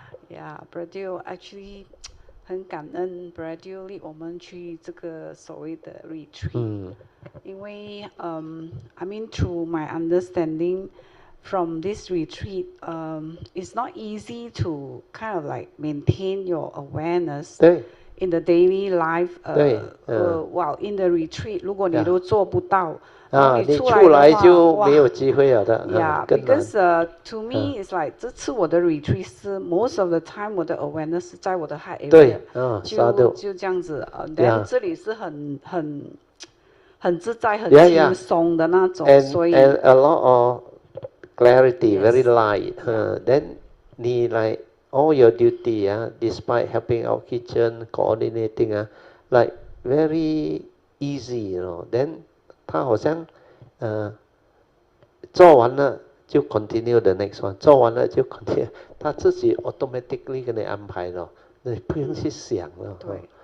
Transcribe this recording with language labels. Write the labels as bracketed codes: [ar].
[en] yeah, Brother, actually [zh] 很感恩 [en] Brother [zh] 领我们去这个所谓的 [en] retreat， [zh] 因为 [en] I mean through my understanding from this retreat, it's not easy to kind of like maintain your awareness in the daily life. While in the retreat, [zh] 如果你都做不到，你出来就没有机会了的。 [en] Yeah, because to me it's like [zh] 这次我的 [en] retreat 是 most of the time 我的 awareness [zh] 是在我的 [en] heart area， [zh] 就这样子。然后这里是很自在、很轻松的那种，所以 [en] and a lot of clarity, very light. Then, like all your duty, despite helping out kitchen, coordinating, like very easy, Then, [zh] 他好像做完了就 [en] continue the next one， [zh] 做完了就 [en] continue， [zh] 他自己 [en] automatically [zh] 给你安排了，你不用去想了。